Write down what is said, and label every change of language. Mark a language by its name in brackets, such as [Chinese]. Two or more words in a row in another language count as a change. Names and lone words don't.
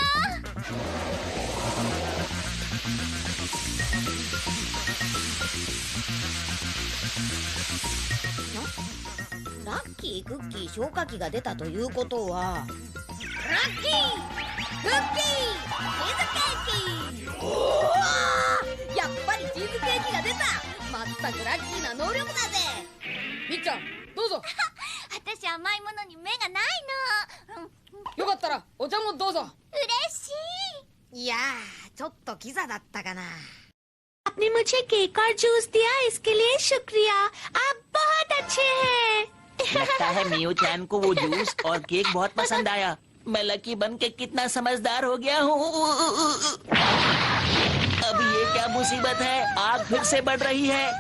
[Japanese] ラッキークッキー消火器が出たということは、ラッキークッキーチーズケーキ。おお、やっぱりチーズケーキが出た。まったくラッキーな能力だぜ。みっちゃんどうぞ。私甘いものに目がないの。よかったらお茶もどうぞ。嬉しい。いやー、ちょっとキザだったかな。 [Hindi] आपने मुझे केक और जूस दिया, इसके लिए शुक्रिया. आप बहुत अच्छे हैं. लगता है मियो चैन को वो जूस और केक बहुत पसंद आया। मैं लकी बन के कितना समझदार हो गया हूँ। अब ये क्या मुसीबत है, आग फिर से बढ़ रही है।